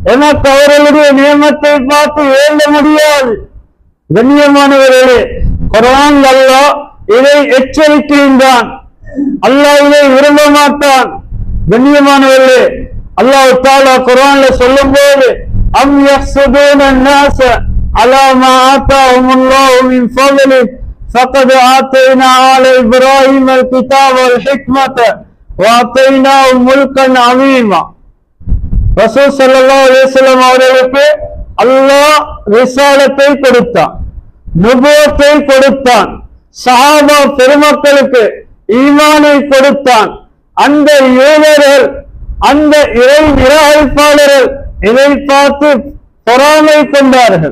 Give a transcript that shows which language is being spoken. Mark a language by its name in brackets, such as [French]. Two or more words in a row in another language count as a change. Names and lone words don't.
[Tamil] எனக்கு அவர்களுடைய நியமத்தை பார்த்து ஏந்த முடியாது. கண்ணியமானவர்களே, குர்ஆன் அல்லாஹ் இதை எச்சரிக்கின்றான். அல்லாஹ் இதை விரும்ப மாட்டான். கண்ணியமானவர்களே, [Arabic] الله تعالى [Tamil] குர்ஆன்ல சொல்லும்போது [Arabic] أم يحسدون الناس على ما آتاهم الله من فضله فقد آتينا آل إبراهيم الكتاب والحكمة وآتيناهم ملكا عظيما. [Tamil] ரசூல் [Arabic] صلى الله عليه وسلم [Tamil] அவர்களுக்கு அல்லாஹ் ரிசாலத்தை கொடுத்தான், நுபுவத்தை கொடுத்தான், சஹாபா பெருமக்களுக்கு ஈமானை கொடுத்தான். அந்த யூதர்கள், அந்த இறை நிராகரிப்பாளர்கள் இதை பார்த்து பொறாமை கொண்டார்கள்.